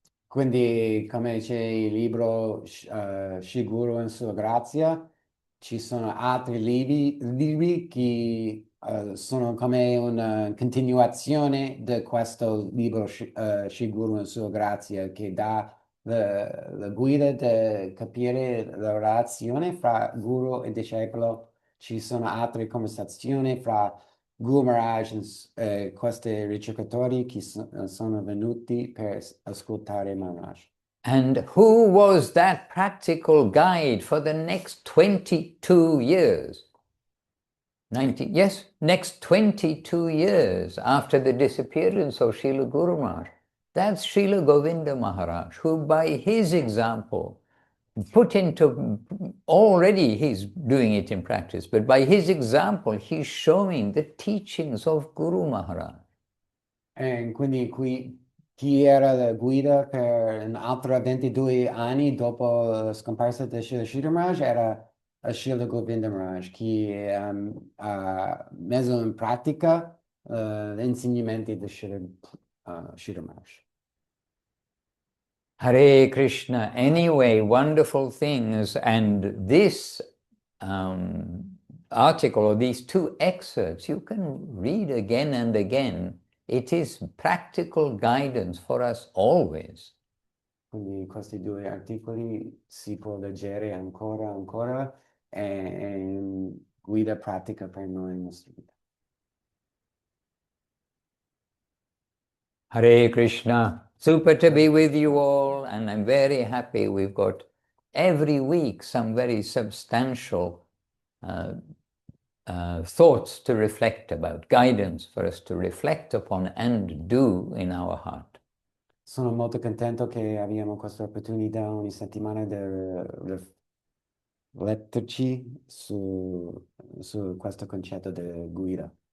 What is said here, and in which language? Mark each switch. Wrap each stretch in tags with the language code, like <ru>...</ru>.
<it>Quindi, come c'è il libro Sri Guru in Sua Grazia, ci sono altri libri che sono come una continuazione di questo libro Sri Guru in Sua Grazia, che dà la guida di capire la relazione fra Guru e discepolo. Ci sono altre conversazioni fra Guru Maharaj e questi ricercatori che sono venuti per ascoltare Maharaj.</it> <en>And who was that practical guide for the next 22 years? Next 22 years after the disappearance of Srila Guru Maharaj. That's Srila Govinda Maharaj, who by his example put into, already he's doing it in practice, but by his example he's showing the teachings of Guru Maharaj.</en> <it>E quindi chi era la guida per un altro 22 anni dopo la scomparsa di Srila Maharaj era Srila Govinda Maharaj, che ha messo in pratica gli insegnamenti di Srila Maharaj.</it> <sa>Hare Krishna.</sa> <en>Anyway, wonderful things. And this article, or these 2 excerpts, you can read again and again. It is practical guidance for us always.</en> <it>Quindi questi 2 articoli si può leggere ancora e guida pratica per noi in nostra vita.</it> <sa>Hare Krishna.</sa> <en>Super to be with you all, and I'm very happy we've got every week some very substantial thoughts to reflect about, guidance for us to reflect upon and do in our heart.</en> <it>Sono molto contento che abbiamo questa opportunità ogni settimana di rifletterci su questo concetto di guida.</it>